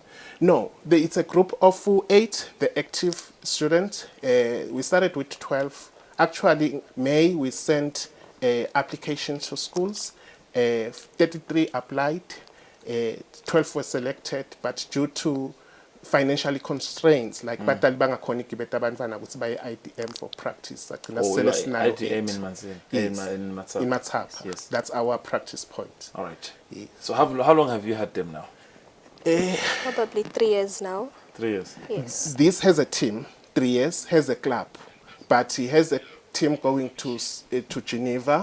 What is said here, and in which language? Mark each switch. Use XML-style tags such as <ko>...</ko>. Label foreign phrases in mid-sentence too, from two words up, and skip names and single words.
<en>No, it's a group of 8, the active students. We started with 12. Actually, in May, we sent applications to schools. 33 applied. 12 were selected, but due to financially constraints, like</en> <ss>batali bangakhona igibeta abantwana ukuthi baye</ss> <en>IDM for practice. IDM in Manzini. Yes. In Matsapa. In Matsapa. Yes. That's our practice point. All right. Yeah. So how long have you had them now? Probably 3 years now. 3 years. Yes. This has a team, 3 years, has a club, but he has a team going to Geneva.</en>